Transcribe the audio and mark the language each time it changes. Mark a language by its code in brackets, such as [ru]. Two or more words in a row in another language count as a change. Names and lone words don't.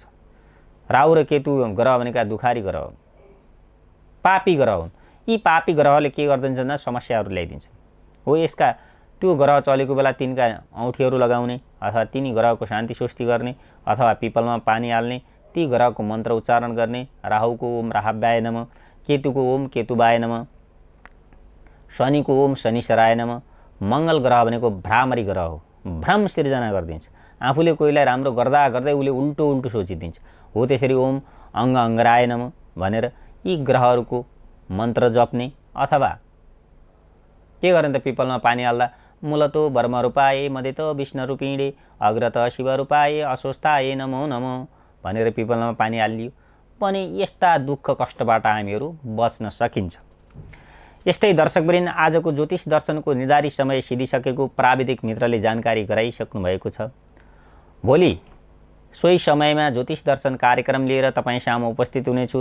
[ne] राहु र केतु ग्रह भनेका दुखारी ग्रह हुन्, पापी ग्रह हुन्। यी पापी ग्रहले के गर्दछन् भन्दा समस्याहरू ल्याइदिन्छन् हो। यसका त्यो ग्रह चलेको बेला तिनका औँठीहरू लगाउने अथवा तिनी ग्रहको शान्ति सृष्टि गर्ने अथवा पिपलमा पानी हाल्ने, ती ग्रहको मन्त्र उच्चारण गर्ने। राहुको [sa] ओम राहव्याय नमः, [ne] केतुको [sa] ओम केतुवाय नमः, [ne] शनिको [sa] ओम शनिश्चराय नमः। [ne] मङ्गल ग्रह भनेको भ्रामरी ग्रह हो, भ्रम सिर्जना गरिदिन्छ। आफूले कोहीलाई राम्रो गर्दा गर्दै उसले उल्टो सोचिदिन्छ हो। त्यसरी [sa] ओम अङ्गराय नमः [ne] भनेर यी ग्रहहरूको मन्त्र जप्ने अथवा के गर्ने त पिपलमा पानी हाल्दा [sa] मूलतो वर्मरूपाय मदेतो विष्णुरूपिणे अग्रत शिवरूपाय अस्वस्थाय नमो नमो [ne] भनेर पिपलमा पानी हालियो पनि यस्ता दुःख कष्टबाट हामीहरू बच्न सकिन्छ। यस्तै दर्शकवृन्द, आजको ज्योतिष दर्शनको निर्धारित समय सिधिसकेको प्राविधिक मित्रले जानकारी गराइसक्नु भएको छ। भोलि सोही समयमा ज्योतिष दर्शन कार्यक्रम लिएर तपाईँ सामु उपस्थित हुनेछु।